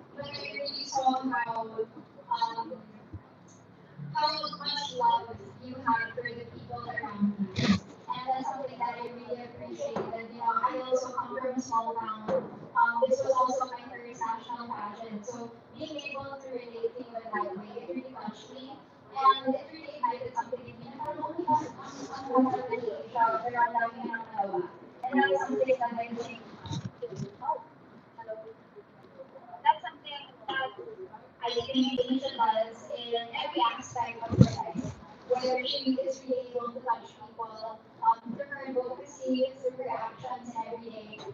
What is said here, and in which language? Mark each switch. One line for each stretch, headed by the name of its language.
English: But I really saw how much love you have for the people around you. And that's something that I really appreciated. I also come from a small town. This was also my first national pageant. So being able to relate to you in that way, it really touched me. And it really ignited something in me.
Filipino: Na parang,
English: oh my God,
Filipino: ang bata pa ni Asia, pero ang dami na nagawa.
English: And that's something that I think, oh, hello. That's something that I think Asia does in every aspect of her life. Whether she is really able to touch people through her advocacy, through her actions every day.